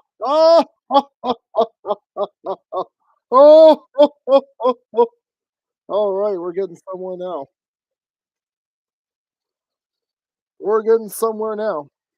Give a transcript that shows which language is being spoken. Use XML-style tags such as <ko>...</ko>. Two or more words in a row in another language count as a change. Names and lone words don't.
<en>Ah, ha, ha, ha, ha, ha, ha, ha. Oh, ho, ho, ho, ho. All right, we're getting somewhere now. We're getting somewhere now.</en>